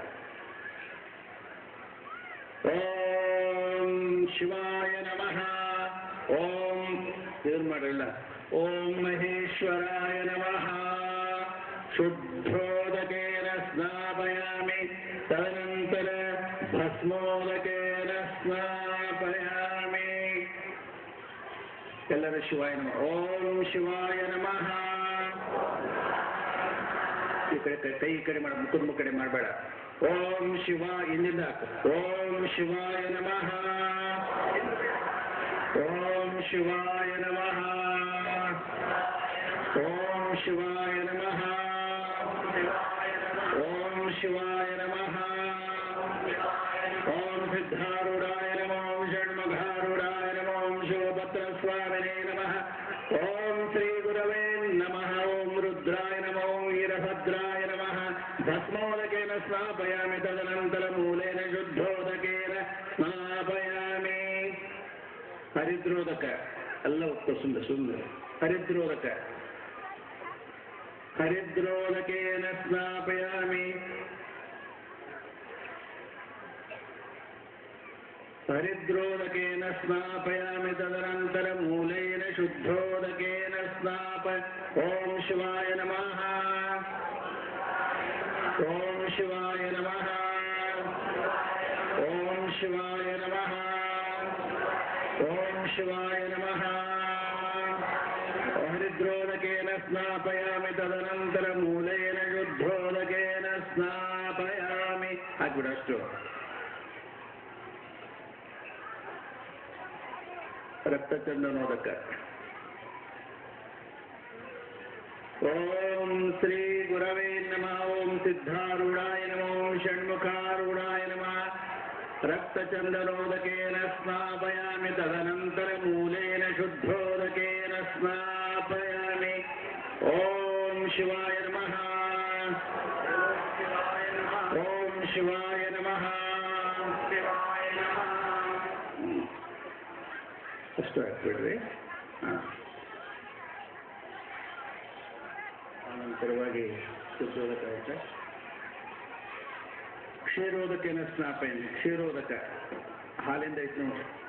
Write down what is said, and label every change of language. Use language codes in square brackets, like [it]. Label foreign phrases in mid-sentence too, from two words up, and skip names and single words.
[sa] ॐ शिवाय नमः ॐ निर्मल ॐ महेश्वराय नमः शुद्धोदकेन स्नापयामि तदनन्तर भस्मोदकेन स्नापयामि [kn] ಎಲ್ಲರೂ [sa] ಶಿವಾಯ ನಮಃ ಓಂ ಶಿವಾಯ ನಮಃ [kn] ಈ ಕಡೆ ಕೈ ಈ ಕಡೆ ಮಾಡ ಮುಖದ ಕಡೆ ಮಾಡಬೇಡ ಓಂ ಶಿವ ಇಂದಿಂದ [sa] ಓಂ ಶಿವಾಯ ನಮಃ ಓಂ ಶಿವಾಯ ನಮಃ ಓಂ ಶಿವಾಯ ನಮಃ ಓಂ ಶಿವಾಯ ನಮಃ ಓಂ ಸಿದ್ಧಾರೂಢಾಯ ನಮಃ ಓಂ ಷಣ್ಮುಖಾರೂಢಾಯ ನಮಃ ಓಂ ಶಿವಪತ್ರಸ್ವಾಮಿನೇ ನಮಃ ಓಂ ಶ್ರೀ ಗುರವೇ ನಮಃ ಓಂ ರುದ್ರಾಯ ನಮಃ ಓಂ ವೀರಭದ್ರಾಯ ನಮಃ ಭಸ್ಮೋದಕೇನ ಸ್ನಾಪಯಾಮಿ ತದನಂತರ ಮೂಲೇನ ಶುದ್ಧೋದಕೇನ ಸ್ನಾಪಯಾಮಿ ಹರಿದ್ರೋದಕ [kn] ಎಲ್ಲ ಒತ್ತು ಸುಂದರ [sa] ಹರಿದ್ರೋದಕ ಹರಿದ್ರೋದಕೇನ ಸ್ನಾಪಯಾಮಿ ಹರಿದ್ರೋದಕೇನ ಸ್ನಾಪಯಾಮಿ ತದನಂತರ ಮೂಲೇನ ಶುದ್ಧೋದಕೇನ ಸ್ನಾಪ ಓಂ ಶಿವಾಯ ನಮಃ ಓಂ ಶಿವಾಯ ನಮಃ ಓಂ ಶಿವಾಯ ನಮಃ ಓಂ ಶಿವಾಯ ನಮಃ ಹರಿದ್ರೋದಕೇನ ಸ್ನಾಪಯಾಮಿ ತದನಂತರ ಮೂಲೇನ ಶುದ್ಧೋದಕೇನ ಸ್ನಾಪಯಾಮಿ [kn] ಆಗ್ಬಿಡ ಅಷ್ಟು [sa] ರಕ್ತಚಂದನೋದಕ ಓಂ ಶ್ರೀ ಗುರವೇ ನಮಃ ಓಂ ಸಿದ್ಧಾರೂಢಾಯ ನಮಃ ಓಂ ಷಣ್ಮುಖಾರೂಢಾಯ ನಮಃ ರಕ್ತಚಂದನೋದಕೇನ ಸ್ನಾಪಯಾಮಿ ತದನಂತರ ಮೂಲೇನ ಶುದ್ಧೋದಕೇನ ಸ್ನಾಪಯಾಮಿ ಓಂ ಶಿವಾಯ ನಮಃ ಓಂ ಶಿವಾಯ ನಮಃ [kn] ಅಷ್ಟು ಹಾಕ್ಬಿಡ್ರಿ ಅನಂತರವಾಗಿ ಶುದ್ಧೋದಕ ಆಯ್ತಾ [sa] ಕ್ಷೀರೋದಕೇನ ಸ್ನಾಪಯಾಮಿ [kn] ಕ್ಷೀರೋದಕ ಹಾಲಿಂದ ಐತೆ ನೋಡಿ